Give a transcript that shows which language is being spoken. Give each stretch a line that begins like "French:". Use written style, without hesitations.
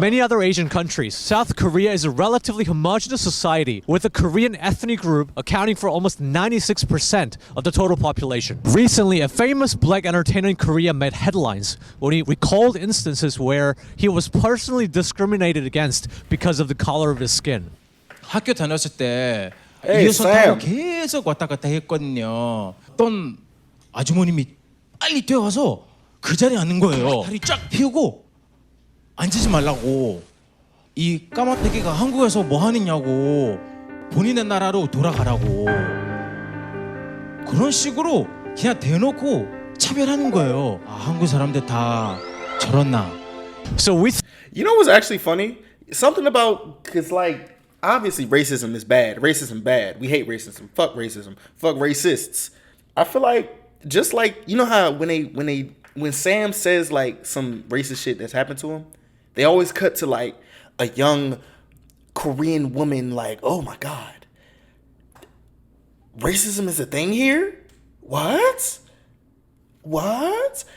English: many other Asian countries, South Korea is a relatively homogenous society with the Korean ethnic group accounting for almost 96% of the total population. Recently, a famous black entertainer in Korea made headlines when he recalled instances where he was personally discriminated against because of the color of his skin.
Korean: 학교 다녔을 때
English: Hey,
Korean: 이어서
English: Sam.
Korean: 타고 계속 왔다 갔다 했거든요. 어떤 아주머님이 빨리 뛰어와서 그 자리에 앉는 거예요. 다리 쫙 펴고 앉지 말라고. 이 까마귀가 한국에서 뭐 하느냐고. 본인의 나라로 돌아가라고. 그런 식으로 그냥 대놓고 차별하는 거예요. 아, 한국 사람들 다 저렇나.
English: So we You know what's actually funny? Something about, cause like obviously racism is bad. Racism bad. We hate racism. Fuck racism. Fuck racists. I feel like just like you know how when Sam says like some racist shit that's happened to him, they always cut to like a young Korean woman like, oh my God, racism is a thing here? What? What?